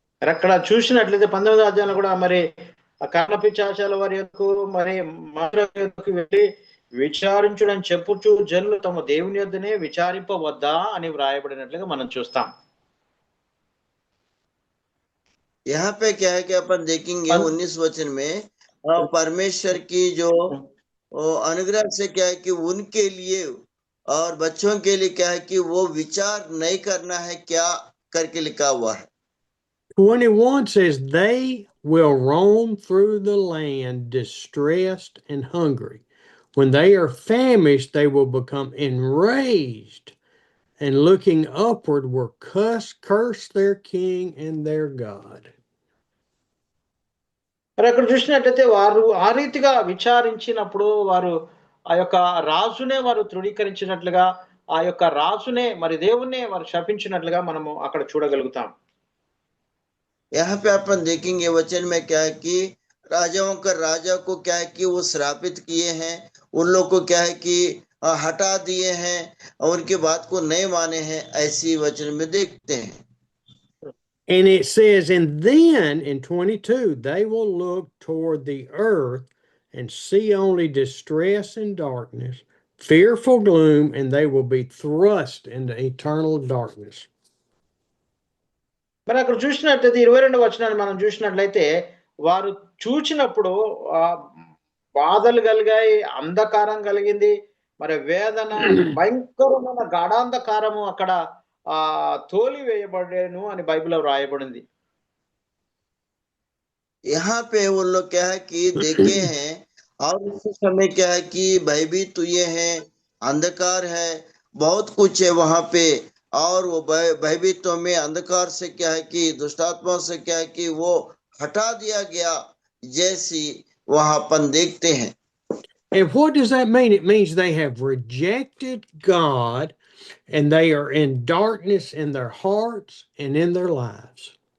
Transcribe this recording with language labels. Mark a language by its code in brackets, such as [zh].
[te] అక్కడ చూసినట్లయితే 19వ అధ్యాయంలో కూడా మరి కర్ణపిశాచాల వారి యొక్క మరి మంత్రులకు వెళ్ళి విచారించుడని చెప్పుచు జనులు తమ దేవుని యొద్దనే విచారింపవద్దా అని వ్రాయబడినట్లుగా మనం చూస్తాం. [hi] यहाँ पे क्या है कि अपन देखेंगे 19 वचन में परमेश्वर की जो अनुग्रह से क्या है कि उनके लिए और बच्चों के लिए क्या है कि वो विचार नहीं करना है, क्या करके लिखा हुआ है। [en] 21 says, they will roam through the land distressed and hungry. When they are famished, they will become enraged, and looking upward will curse their king and their God. [te] అక్కడ చూసినట్లయితే వారు ఆ రీతిగా విచారించినప్పుడు వారు ఆ యొక్క రాజునే వారు తృణీకరించినట్లుగా, ఆ యొక్క రాజునే మరి దేవుణ్ణే వారు శపించినట్లుగా మనము అక్కడ చూడగలుగుతాం. [hi] यहाँ पे अपन देखेंगे वचन में क्या है कि राजाओं का राजा को क्या है कि वो श्रापित किए हैं, उन लोग को क्या है कि हटा दिए हैं और उनकी बात को नहीं माने हैं, ऐसी वचन में देखते हैं। [en] And it says, and then in 22, they will look toward the earth and see only distress and darkness, fearful gloom, and they will be thrust into eternal darkness. [te] మరి అక్కడ చూసినట్లయితే 22వ వచనాన్ని మనం చూసినట్లయితే వారు చూచినప్పుడు బాధలు కలిగాయి, అంధకారం కలిగింది, మరి వేదన, భయంకరమైన గాఢాంధకారము అక్కడ తోలి వేయబడేను అని బైబిల్లో రాయబడింది. [hi] यहाँ पे वो लोग क्या है कि देखे हैं और उस समय क्या है कि भयभीत हुए हैं, अंधकार है, बहुत कुछ है वहां पे, और वो भयभीतों में अंधकार से क्या है कि दुष्टात्मा से क्या है कि वो हटा दिया गया जैसी वहां अपन देखते हैं। [en] And what does that mean? It means they have rejected God and they are in darkness in their hearts and in their lives.